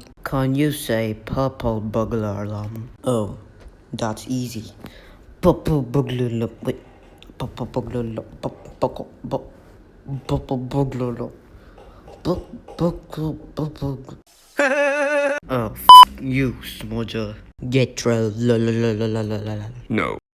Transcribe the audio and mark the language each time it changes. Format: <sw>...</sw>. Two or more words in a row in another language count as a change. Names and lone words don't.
<en>can you say purple burglar alarm? Oh, that's easy. Purple burglar alarm. Wait, purple burglar alarm. Purple burglar alarm. Oh, you, smudger. Get troll. La la la la la la la. No.</en>